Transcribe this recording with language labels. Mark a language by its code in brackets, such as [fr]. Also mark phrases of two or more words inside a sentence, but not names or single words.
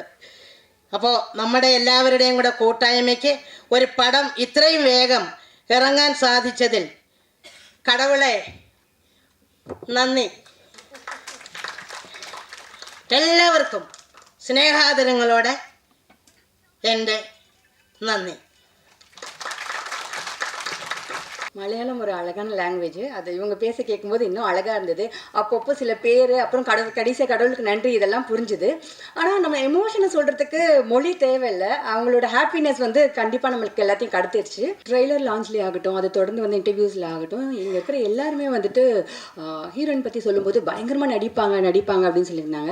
[ml] അപ്പോൾ നമ്മുടെ എല്ലാവരുടെയും കൂടെ കൂട്ടായ്മയ്ക്ക് ഒരു പടം ഇത്രയും വേഗം ഇറങ്ങാൻ സാധിച്ചതിൽ കടവുളെ നന്ദി. എല്ലാവർക്കും സ്നേഹാദരങ്ങളോടെ എൻ്റെ நன்றி. [ta] மலையாளம் ஒரு அழகான லாங்குவேஜ். அது இவங்க பேச கேட்கும்போது இன்னும் அழகாக இருந்தது. அப்பப்போ சில பேர், அப்புறம் கடைசியாக கடவுளுக்கு நன்றி, இதெல்லாம் புரிஞ்சுது. ஆனால் நம்ம எமோஷனை சொல்கிறதுக்கு மொழி தேவையில்லை. அவங்களோட ஹாப்பினஸ் வந்து கண்டிப்பாக நம்மளுக்கு எல்லாத்தையும் கடத்திடுச்சு. ட்ரெய்லர் லான்ச்லேயே ஆகட்டும், அதை தொடர்ந்து வந்து இன்டர்வியூஸில் ஆகட்டும், இங்கே இருக்கிற எல்லாருமே வந்துட்டு ஹீரோயின் பற்றி சொல்லும்போது பயங்கரமாக நடிப்பாங்க அப்படின்னு சொல்லியிருந்தாங்க.